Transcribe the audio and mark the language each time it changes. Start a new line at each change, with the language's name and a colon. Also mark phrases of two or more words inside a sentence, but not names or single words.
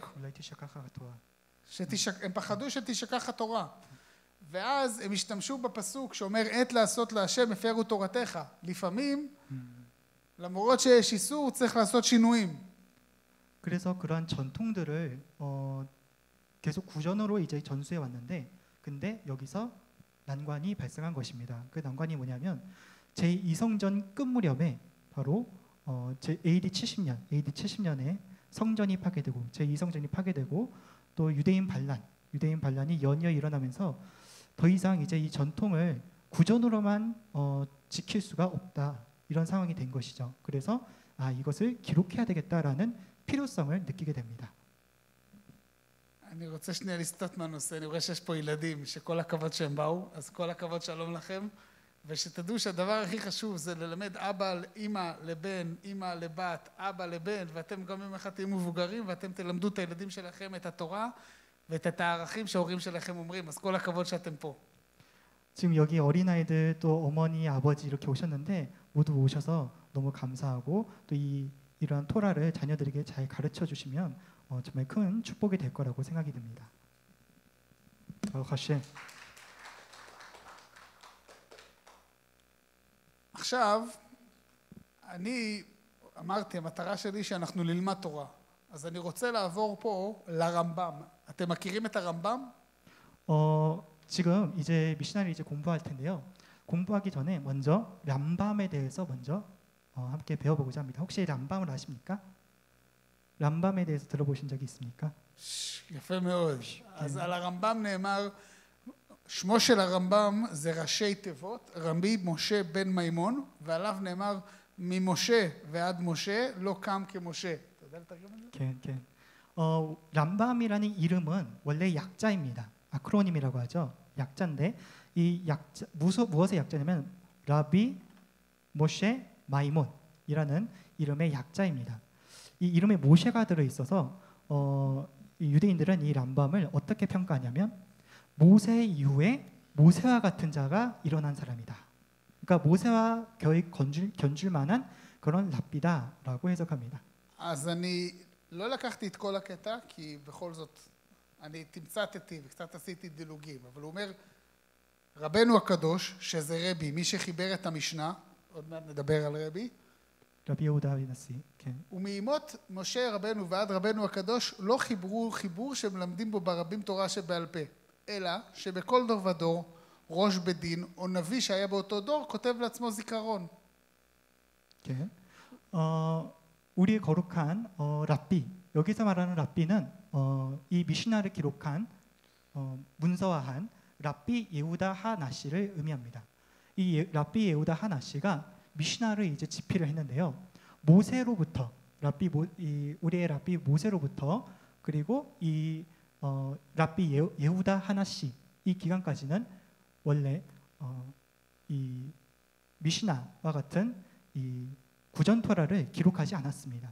Hebrew: אולי תשכח התורה. הם פחדו שתשכח התורה. ואז הם השתמשו בפסוק שאומר עת לעשות להשם הפרו תורתך. לפעמים, למרות שיש איסור, צריך לעשות שינויים.
Korean: 그래서 그러한 전통들을 계속 구전으로 이제 전수해 왔는데, 근데 여기서 난관이 발생한 것입니다. 그 난관이 뭐냐면 제2성전 끝 무렵에 바로 AD 70년에 성전이 파괴되고 제2성전이 파괴되고 또 유대인 반란, 유대인 반란이 연이어 일어나면서 더 이상 이제 이 전통을 구전으로만 지킬 수가 없다. 이런 상황이 된 것이죠. 그래서 이것을 기록해야 되겠다라는 필요성을 느끼게 됩니다.
Hebrew: אני רוצה שנייה לסטות מהנושא, אני רואה שיש פה ילדים שכל הכבוד שהם באו, אז כל הכבוד שלום לכם, ושתדעו שהדבר הכי חשוב זה ללמד אבא לאמא לבן, אמא לבת, אבא לבן, ואתם גם יום אחד תהיו מבוגרים ואתם תלמדו את הילדים שלכם את התורה ואת הערכים שההורים שלכם אומרים, אז כל הכבוד שאתם פה.
Korean: 지금 여기 어린아이들 또 어머니, 아버지 이렇게 오셨는데 모두 오셔서 너무 감사하고 또 이러한 토라를 자녀들에게 잘 가르쳐 주시면 정말 큰 축복이 될 거라고 생각이 듭니다. 가시.
Hebrew: עכשיו, אני אמרתי, המטרה שלי שאנחנו נלמד תורה. אז אני רוצה לעבור פה לרמב"ם. אתם מכירים את הרמב"ם?
Korean: 지금 이제 미시나리 이제 공부할 텐데요. 공부하기 전에 먼저 람밤에 대해서 먼저 함께 배워보고자 합니다. 혹시 람밤을 아십니까? 람밤에 대해서 들어보신 적이 있습니까?
Hebrew: יפה מאוד. אז על הרמב"ם נאמר, שמו של הרמב"ם זה ראשי תיבות, רבי משה בן מימון, ועליו נאמר, ממשה ועד משה לא קם כמשה. אתה יודע לתרגם את זה? כן, כן.
Korean: 람밤이라는 이름은 원래 약자입니다. 아크로님이라고 하죠. 약자인데 이 약자 무엇의 약자냐면 라비 모셰 마이몬이라는 이름의 약자입니다. 이 이름에 모셰가 들어 있어서 유대인들은 이 람밤을 어떻게 평가하냐면 모세 이후에 모세와 같은 자가 일어난 사람이다. 그러니까 모세와 거의 견줄 만한 그런 랍비다라고 해석합니다.
Hebrew: אז אני לא לקחתי את כל הקטע, כי בכל זאת אני תמצתתי וקצת עשיתי דילוגים, אבל הוא אומר, רבנו הקדוש, שזה רבי, מי שחיבר את המשנה, עוד מעט נדבר על רבי, רבי יהודה הנשיא, כן. ומימות משה רבנו ועד רבנו הקדוש לא חיברו חיבור שמלמדים בו ברבים תורה שבעל פה, אלא שבכל דור ודור ראש בית דין או נביא שהיה באותו דור כותב לעצמו זיכרון. כן.
Korean: 우리의 거룩한 랍비, 여기서 말하는 랍비는 이 미시나를 기록한 문서화한 랍비 예후다 하나시를 의미합니다. 이 랍비 예후다 하나시가 미시나를 이제 집필을 했는데요. 모세로부터 우리의 랍비 모세로부터 그리고 이 랍비 예후다 하나시 이 기간까지는 원래 이 미시나와 같은 이 구전 토라를 기록하지 않았습니다.